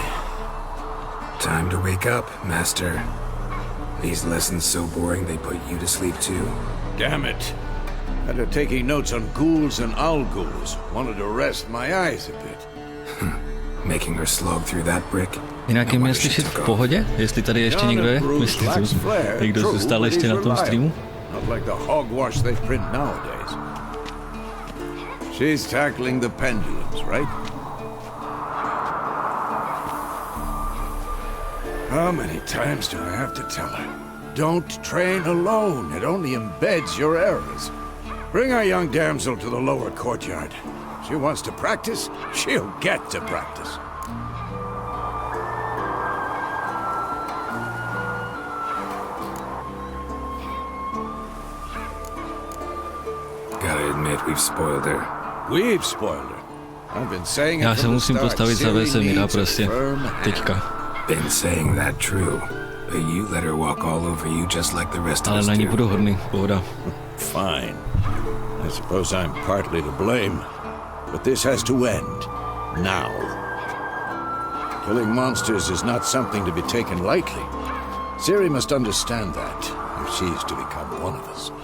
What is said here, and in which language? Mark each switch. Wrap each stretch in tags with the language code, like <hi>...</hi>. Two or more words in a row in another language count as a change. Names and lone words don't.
<en>Time to wake up, Master. These lessons so boring they put you to sleep too? Damn it. After taking notes on ghouls and owl ghouls, wanted to rest my eyes a bit. Making her slog through that brick?</en> <cs>Jinak je</cs> <en>No</en> <cs>mě</cs> <en>wonder she</en> <cs>slyšet</cs> <en>took</en> <cs>v</cs> <en>off.</en> <cs>pohodě? Jestli tady ještě někdo je? Myslíte, někdo zůstal ještě na tom streamu?</cs> <en>Not like the hogwash they print nowadays. She's tackling the pendulums, right? How many times do I have to tell her? Don't train alone. It only embeds your errors. Bring our young damsel to the lower courtyard. She wants to practice, she'll get to practice. Gotta admit, we've spoiled her. We've spoiled her. I've been saying it</en> <cs>Já se</cs> <en>from the</en> <cs>musím</cs> <en>start.</en> <cs>postavit za</cs> <en>Ciri</en> <cs>Vesemira</cs> <en>needs a</en> <cs>prostě.</cs> <en>firm hand.</en> <cs>Teďka.</cs> <en>Been saying that true. But you let her walk all over you just like the rest of</en> <cs>Ale</cs> <en>us</en> <cs>na ní</cs> <en>do.</en> <cs>budu hodný. Pohoda.</cs> <en>Fine. I suppose I'm partly to blame. But this has to end. Now. Killing monsters is not something to be taken lightly. Ciri must understand that if she's to become one of us.</en>